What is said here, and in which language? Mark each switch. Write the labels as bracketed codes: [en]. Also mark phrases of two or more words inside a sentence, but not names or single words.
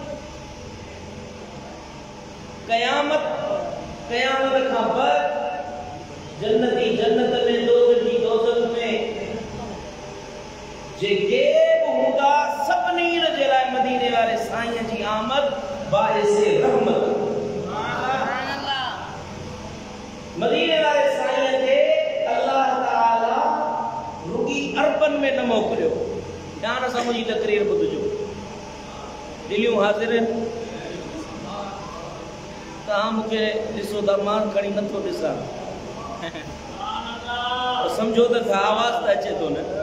[sd] क़यामत खां बाद जन्नती जन्नत में, दोज़खी दोज़ख में जेके हूंदा सभिनी जे लाइ मदीने वाले साईं जी आमद बाइसे रहमत। मदीने वाले साईं खे अल्लाह ताला रुगी अरबन में न मोकिलियो। ध्यान सां मुंहिंजी तकरीर ॿुधजो। दिलियूं हाज़िर आहिनि। तव्हां मूंखे ॾिसो त मां खणी नथो ॾिसां, सम्झो त आवाज़ त अचे थो न।